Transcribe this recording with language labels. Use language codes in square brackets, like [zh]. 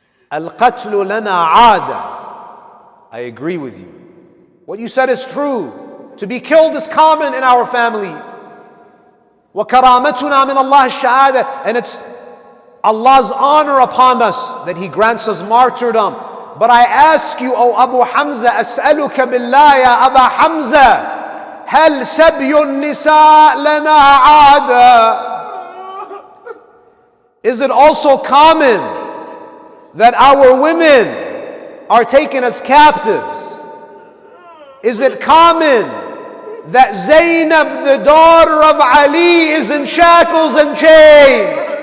[ar] Al-qatlu lana aada. [en] I agree with you. What you said is true. To be killed is common in our family. [ar] وَكَرَامَتُنَا مِنَ اللَّهِ الشَّهَادَةِ. [en] And it's Allah's honor upon us that He grants us martyrdom. But I ask you, O Abu Hamza, [ar] أسألك بالله يا أبا حمزة, هل سبي النساء لنا عادة? [en] Is it also common that our women are taken as captives? Is it common that Zainab, the daughter of Ali, is in shackles and chains?